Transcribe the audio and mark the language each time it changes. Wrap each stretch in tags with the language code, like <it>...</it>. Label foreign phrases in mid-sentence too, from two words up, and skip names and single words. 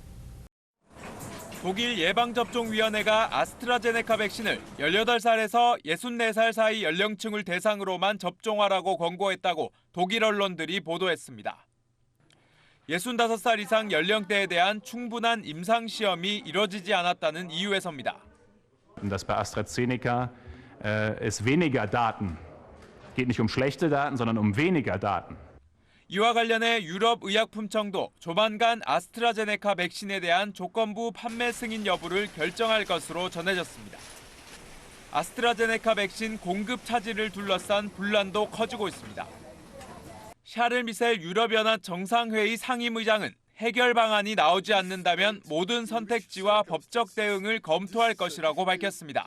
<ko>독일 예방접종위원회가 아스트라제네카 백신을 18살에서 64살 사이 연령층을 대상으로만 접종하라고 권고했다고 독일 언론들이 보도했습니다. 65살 이상 연령대에 대한 충분한 임상시험이 이뤄지지 않았다는 이유에서입니다.</ko> <de>Dass bei AstraZeneca es weniger Daten geht, nicht um schlechte Daten, sondern um weniger Daten.</de> <ko>이와 관련해 유럽의약품청도 조만간 아스트라제네카 백신에 대한 조건부 판매 승인 여부를 결정할 것으로 전해졌습니다. 아스트라제네카 백신 공급 차질을 둘러싼 분란도 커지고 있습니다. 샤를 미셀 유럽연합 정상회의 상임의장은 해결 방안이 나오지 않는다면 모든 선택지와 법적 대응을 검토할 것이라고 밝혔습니다.</ko>